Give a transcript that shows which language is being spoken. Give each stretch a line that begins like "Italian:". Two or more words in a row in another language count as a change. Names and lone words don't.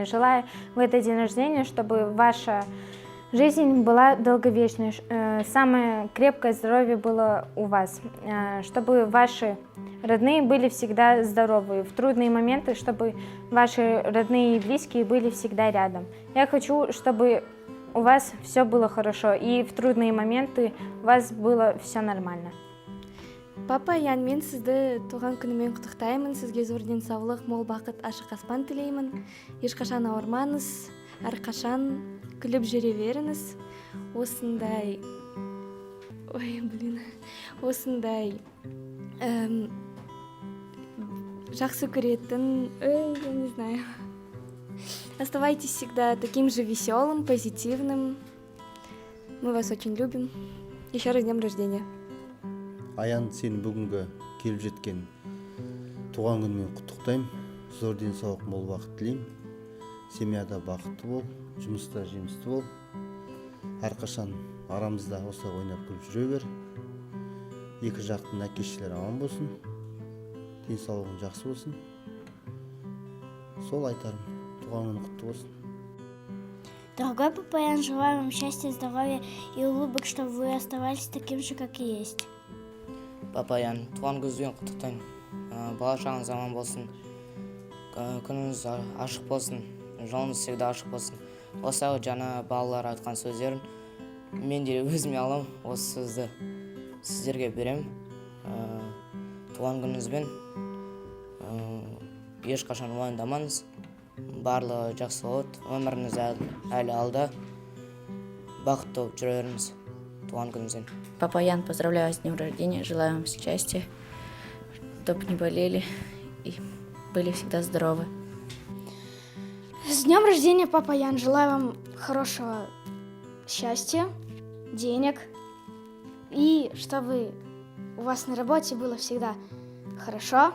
Russian: Желаю в этот день рождения, чтобы ваша жизнь была долговечной, самое крепкое здоровье было у вас, чтобы ваши родные были всегда здоровы, в трудные моменты, чтобы ваши родные и близкие были всегда рядом. Я хочу, чтобы у вас все было хорошо, и в трудные моменты у вас было все нормально.
Kazakh: Папа Ян, мен сізді туған күнімен құттықтаймын. Сізге зор денсаулық, мол бақыт, ашық аспан тілеймін. Ешқашан ауырмаңыз, әрқашан күліп жүре беріңіз. Осындай жақсы көретін,
Russian: я не знаю. Оставайтесь всегда таким же веселым, позитивным. Мы вас очень любим. Еще раз с днем рождения.
Kazakh: Аян, сен бүгінгі келіп жеткен туған күнмен құттықтаймын. Зор денсаулық, мол бақыт тілеймін. Семьяда бақытты бол, жұмыста жемісті бол. Әрқашан арамызда осылай ойнап күліп жүре бер. Екі жақтың әке-шешелері аман болсын. Денсаулығың жақсы болсын. Сол айтарым. Туған күні құтты болсын.
Russian: Дорогой Папа Ян, желаю вам счастья, здоровья и улыбок, чтобы вы оставались таким же, как и есть.
Kazakh: Папа Ян, туған күніңізбен құттықтаймын. Бала шағыңыз аман болсын. Күніңіз ашық болсын. Жолыңыз всегда ашық болсын. Осы жаңа балалар айтқан сөздерін мен де өзіме алам. Осы сөзді сіздерге берем. Туған күніңізбен ешқашан уайымдамаңыз. Барлығы жақсы болады. Өміріңіз әлі алда. Бақытты болып жүре беріңіз. Туған күніңізбен.
Russian: Папа Ян, поздравляю вас с днем рождения, желаю вам счастья, чтобы не болели и были всегда здоровы. С днем рождения, Папа Ян, желаю вам хорошего счастья, денег и чтобы у вас на работе было всегда хорошо.